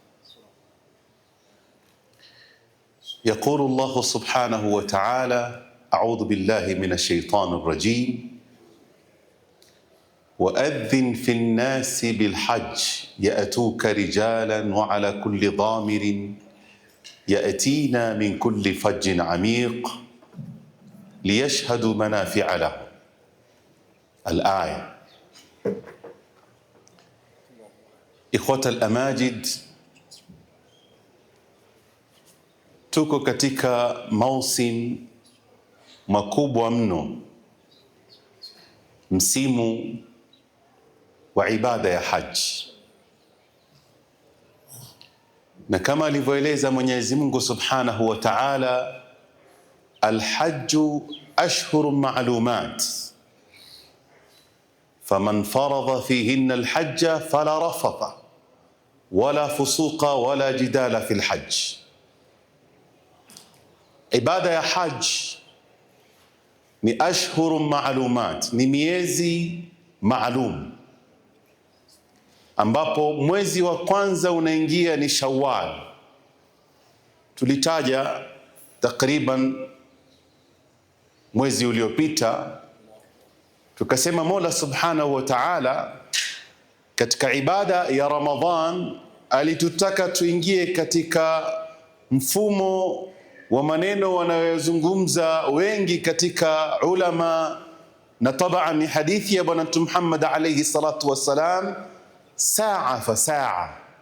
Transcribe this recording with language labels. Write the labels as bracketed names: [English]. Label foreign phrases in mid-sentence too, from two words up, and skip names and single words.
[Arabic] يقول الله سبحانه وتعالى: أعوذ بالله من الشيطان الرجيم: وأذن في الناس بالحج يأتوك رجالا وعلى كل ضامر يأتينا من كل فج عميق ليشهدوا منافع لهم. الآية. إخوتي الأماجد, [Swahili] tuko katika mausim makubwa mno, msimu wa ibada ya haji, na kama alivyoeleza Mwenyezi Mungu [Arabic] سبحانه وتعالى الحج أشهر معلومات فمن فرض فيهن الحج فلا رفث ولا فسوق ولا جدال في الحج. [Swahili] Ibada ya haji ni [Arabic] أشهر معلومات, [Swahili] ni miezi maalum, ambapo mwezi wa kwanza unaingia ni Shawwal. Tulitaja takriban mwezi uliopita, tukasema Mola [Arabic] سبحانه وتعالى [Swahili] katika ibada ya Ramadhan alitutaka tuingie katika mfumo wa maneno wanayozungumza wengi katika ulama, na tabaan ni hadithi ya Bwana Mtume Muhammad [Arabic] عليه الصلاة والسلام, [Swahili] saa fa saa.